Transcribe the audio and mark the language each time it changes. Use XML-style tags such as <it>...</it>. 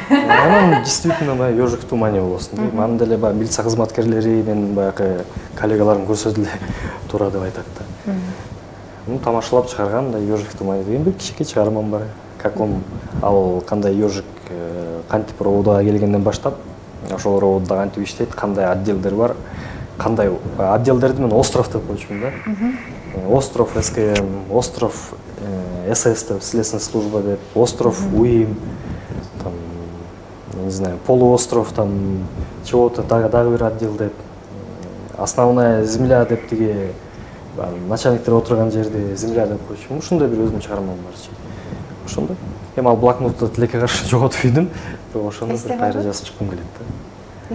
<ky>Анан действительно ежик в тумане болосун дейм. Анан деле милиция кызматкерлери менин баягы коллегаларым көрсө деле туура деп айтат да. Тамашалап чыгарган да ежик в тумане деген бир кичике чыгармам бар.</ky> <ru>Как он</ru> <ky>ал кандай ежик кантип роводага келгенден баштап ошол роводдо кантип иштейт, кандай отделдер бар, кандай отделдерди мен остров деп койчумун да.</ky> <ru>Остров СКМ, остров СС деп, следственная служба деп, остров УИМ, там, я не знаю, полуостров, там, чего-то,</ru> <ky>дагы бир отдел деп,</ky> <ru>основная земля</ru> <ky>деп тиги начальниктер отурган жерди</ky> <ru>земля деп койчумун.</ru> <ky>Ушундай бир өзүмдүн чыгармам барчы. Ошондой. Эми ал блокнотто тилекке каршы жоготуп ийдим, бирок ошону бир кайра жазып чыккым келет да.</ky>